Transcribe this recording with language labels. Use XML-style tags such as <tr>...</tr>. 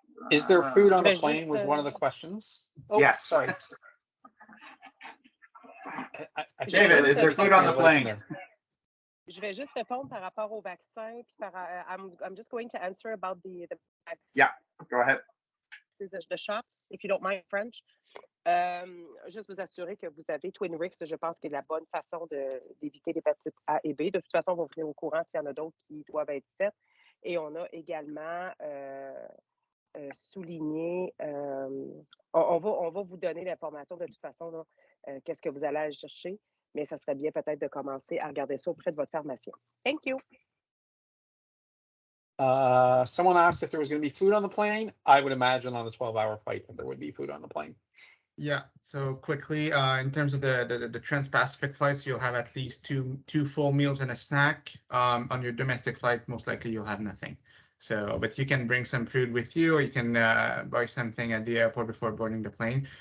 <en>Is there food on the plane was one of the questions. Oh, yes. Sorry. David, is there food on the plane?</en> <fr>Je vais juste répondre par rapport au vaccin.</fr> <en>Puis I'm just going to answer about the Yeah, go ahead. The shots, if you don't mind French.</en> <fr>Juste vous assurer que vous avez Twinrix, je pense que c'est la bonne façon d'éviter l'hépatite A et B. De toute façon, on va venir au courant s'il y en a d'autres qui doivent être faites. Et on a également souligné, on va vous donner l'information de toute façon, qu'est-ce que vous allez aller chercher, mais ça serait bien peut-être de commencer à regarder ça auprès de votre pharmacien.</fr> <en>Thank you. Someone asked if there was going to be food on the plane. I would imagine on a 12-hour flight that there would be food on the plane. Yeah, so quickly, in terms of the Trans-Pacific flights, you'll have at least two full meals and a snack. On your domestic flight, most likely you'll have nothing. So, but you can bring some food with you, or you can buy something at the airport before boarding the plane.</en>